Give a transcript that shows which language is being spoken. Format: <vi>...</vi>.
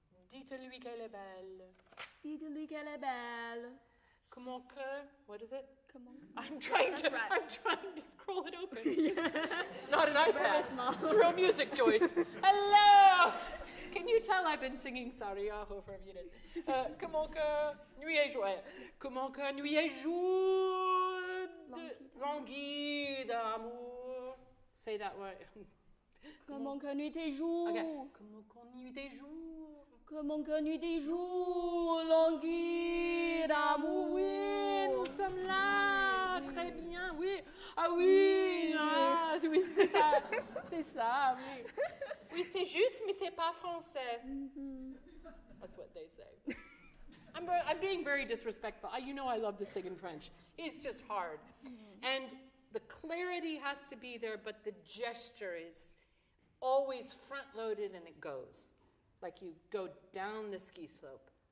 <fr>Dites-lui qu'elle est belle. Dites-lui qu'elle est belle. Comment que,</fr> <en>what is it?</en> <fr>Comment?</fr> <en>I'm trying to scroll it open. It's not an iPad. Very small. It's real music, Joyce. Hello! Can you tell I've been singing Sariaho for a minute?</en> <fr>Comment que nuit et jour. Comment que nuit et jour languide d'amour.</fr> <en>Say that word.</en> <fr>Comment que nuit et jour.</fr> <en>Okay.</en> <fr>Comment que nuit et jour. Comment que nuit et jour languit d'amour. Oui, nous sommes là. Très bien, oui. Ah oui, ah, oui, c'est ça. C'est ça, oui. Oui, c'est juste, mais c'est pas français.</fr> <en>That's what they say. I'm being very disrespectful. You know I love to sing in French. It's just hard. And the clarity has to be there, but the gesture is always front-loaded and it goes. Like you go down the ski slope.</en>